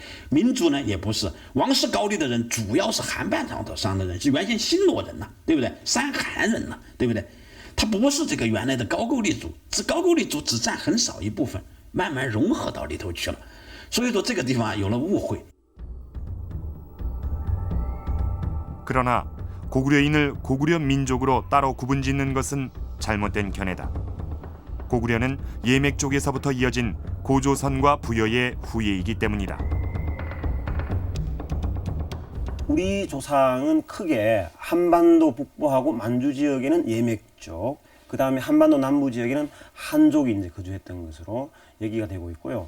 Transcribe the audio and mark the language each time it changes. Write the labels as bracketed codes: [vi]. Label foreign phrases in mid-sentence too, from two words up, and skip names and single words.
[zh] 民族呢也不是，王氏高丽的人主要是韩半岛上的人，是原先新罗人呐，对不对？山韩人呐，对不对？他不是这个原来的高句丽族，高句丽族只占很少一部分，慢慢融合到里头去了，所以说这个地方有了误会。 [ko] 그러나 고구려인을 고구려 민족으로 따로 구분짓는 것은 잘못된 견해다. 고구려는 예맥 쪽에서부터 이어진 고조선과 부여의 후예이기 때문이다. 우리 조상은 크게 한반도 북부하고 만주 지역에는 예맥 쪽, 그 다음에 한반도 남부 지역에는 한족이 이제 거주했던 것으로 얘기가 되고 있고요.